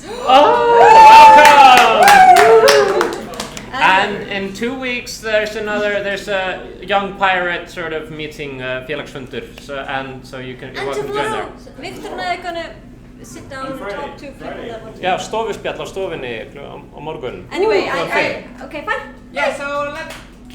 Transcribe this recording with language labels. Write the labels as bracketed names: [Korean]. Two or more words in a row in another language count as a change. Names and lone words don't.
[English] Oh, welcome! And in 2 weeks there's a young pirate sort of meeting, félagsfundur, so you're welcome to join there. Victor and I are gonna sit down and talk to people that want to. [Icelandic] Já, stofuspjall á stofunni á morgun. [English] Anyway, okay, fine. Yeah, so let's